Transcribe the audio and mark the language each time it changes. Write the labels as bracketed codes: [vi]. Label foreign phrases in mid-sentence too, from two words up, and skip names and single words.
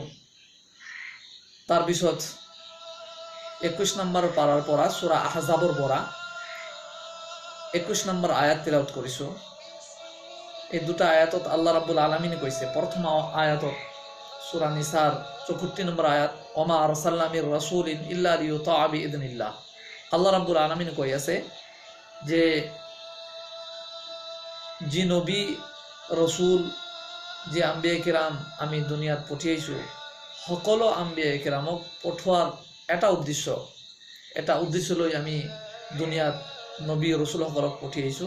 [as] তাৰপিছত 21 নম্বৰ পাৰাৰ পৰা সূৰা আহজাবৰ পৰা 21 নম্বৰ আয়াত তিলাওয়াত কৰিছোঁ। এই দুটা আয়াতত আল্লাহ ৰাব্বুল আলামিনে কৈছে, প্ৰথম আয়াতত সূৰা নিছাৰ 64 নম্বৰ আয়াত, [ar] وما أرسلنا من رسول إلا ليطاع بإذن الله. [as] আল্লাহ ৰাব্বুল আলামিনে কৈ আছে যে যি নবী ৰসুল, যে আম্বিয়া কিৰাম আমি দুনিয়াত পঠিয়াইছোঁ, সকলো আম্বিয়া কিৰামক পঠোৱাৰ এটা উদ্দেশ্য লৈ আমি দুনিয়াত নবী ৰসুলসকলক পঠিয়াইছোঁ।